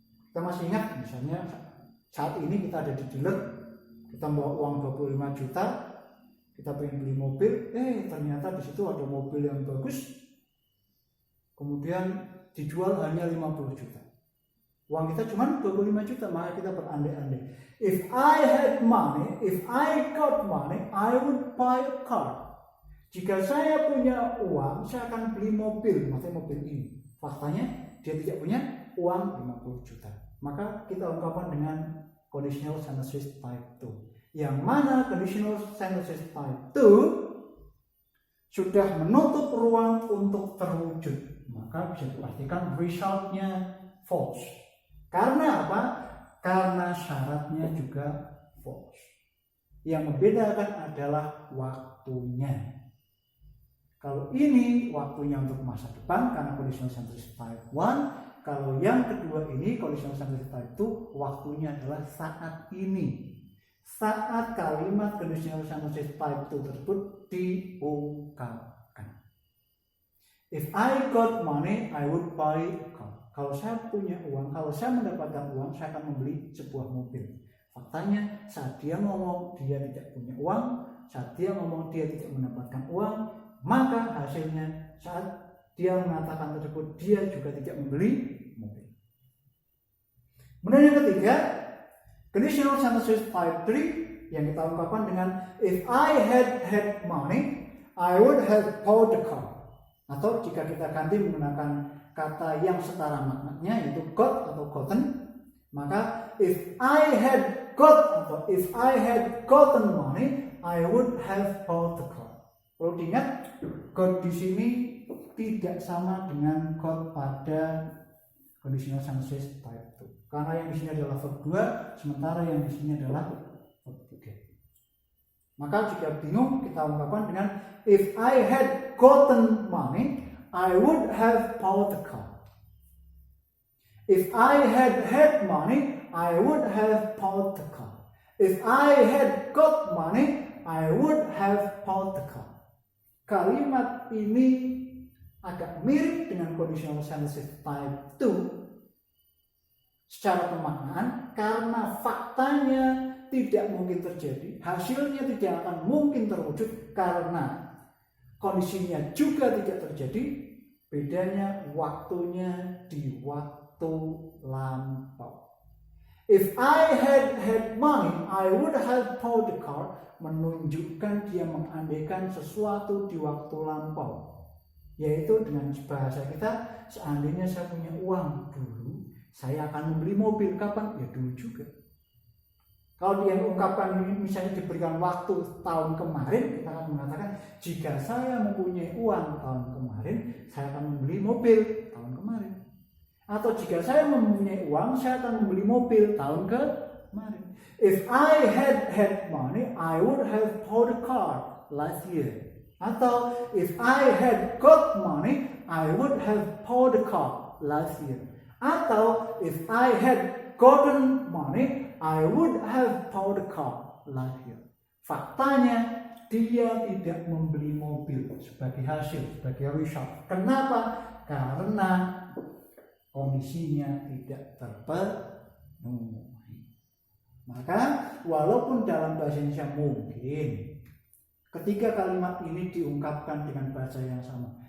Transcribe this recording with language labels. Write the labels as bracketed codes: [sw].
[id] Kita masih ingat misalnya saat ini kita ada di dealer, kita bawa uang 25 juta, kita pengen beli mobil, ternyata di situ ada mobil yang bagus, kemudian dijual hanya 50 juta. Uang kita cuma 25 juta, maka kita berandai-andai. [en] If I had money, if I got money, I would buy a car. [id] Jika saya punya uang, saya akan beli mobil, maksudnya mobil ini. Faktanya dia tidak punya uang 50 juta. Maka kita ungkapkan dengan conditional sentences type 2. Yang mana conditional sentences type 2 sudah menutup ruang untuk terwujud, maka bisa dipastikan resultnya false. Karena apa? Karena syaratnya juga false. Yang membedakan adalah waktunya. Kalau ini waktunya untuk masa depan karena conditional sentences type 1. Kalau yang kedua ini conditional sentences type 2, waktunya adalah saat ini. Saat kalimat conditional sentences type 2 tersebut diungkapkan. [en] If I got money, I would buy a car. [id] Kalau saya punya uang, kalau saya mendapatkan uang, saya akan membeli sebuah mobil. Faktanya saat dia ngomong dia tidak punya uang, saat dia ngomong dia tidak mendapatkan uang, maka hasilnya saat dia mengatakan tersebut dia juga tidak membeli mobil. Kemudian yang ketiga, conditional sentences type 3 yang kita ungkapkan dengan [en] if I had money, I would have bought a car. [id] Atau jika kita ganti menggunakan kata yang setara maknanya yaitu got atau gotten, maka [en] if I had got [id] atau [en] if I had gotten money, I would have bought a car. [id] Perlu diingat, got di sini tidak sama dengan got pada conditional sentences type 2. Karena yang di sini adalah verb 2, sementara yang di sini adalah verb 3. Maka jika bingung, kita ungkapkan dengan [en] if I had gotten money, I would have bought a car. If I had money, I would have bought a car. If I had got money, I would have bought a car. [id] Kalimat ini agak mirip dengan conditional sentences type 2 secara pemaknaan karena faktanya tidak mungkin terjadi, hasilnya tidak akan mungkin terwujud karena kondisinya juga tidak terjadi, bedanya waktunya di waktu lampau. [en] If I had money, I would have bought a car, [id] menunjukkan dia mengandaikan sesuatu di waktu lampau. Yaitu dengan bahasa kita, seandainya saya punya uang dulu, saya akan membeli mobil. Kapan? Ya dulu juga. Kalau dia mengungkapkan ini misalnya diberikan waktu tahun kemarin, kita akan mengatakan jika saya mempunyai uang tahun kemarin, saya akan membeli mobil tahun kemarin. Atau jika saya mempunyai uang, saya akan membeli mobil tahun kemarin. [en] If I had money, I would have bought a car last year. [id] Atau [en] if I had got money, I would have bought a car last year. [id] Atau [en] if I had gotten money, I would have bought a car like here. [id] Faktanya dia tidak membeli mobil sebagai hasil, sebagai result. Kenapa? Karena kondisinya tidak terpenuhi. Maka walaupun dalam bahasa Indonesia mungkin ketiga kalimat ini diungkapkan dengan bahasa yang sama.